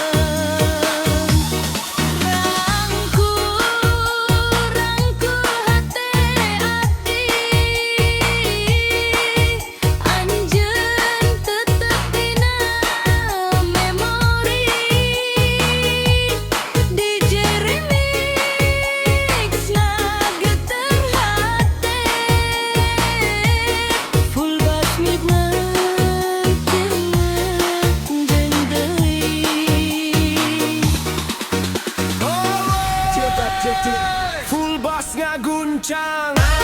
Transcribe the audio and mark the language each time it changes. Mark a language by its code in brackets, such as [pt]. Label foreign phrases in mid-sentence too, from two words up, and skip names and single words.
[su] Rangkul, rangkul hate abdi, anjeun tetep dina memori. [en] DJ Remix [su] ngageter hate, [en] full bass midnight [su] jeung deui. Cetak cetik [en] full bass [su] ngaguncang.